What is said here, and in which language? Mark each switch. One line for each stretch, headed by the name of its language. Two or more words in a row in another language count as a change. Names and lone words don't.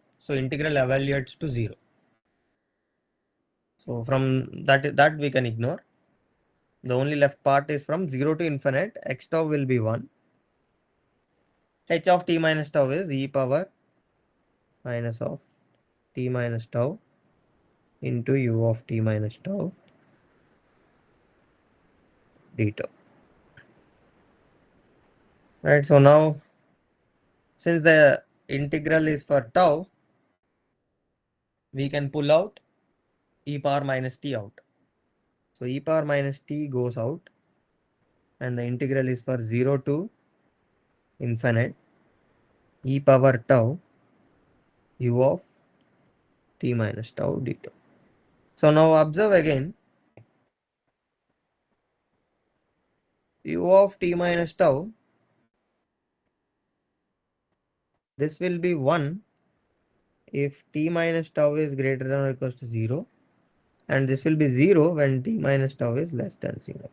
English: So integral evaluates to 0. So from that we can ignore. The only left part is from 0 to infinite, x tau will be 1. H of t minus tau is e power minus of t minus tau into u of t minus tau d tau. Right, so now since the integral is for tau, we can pull out e power minus t out. So e power minus t goes out, and the integral is for 0 to infinite e power tau u of t minus tau d tau. So now observe again, u of t minus tau, this will be 1 if t minus tau is greater than or equals to 0, and this will be 0 when t minus tau is less than 0.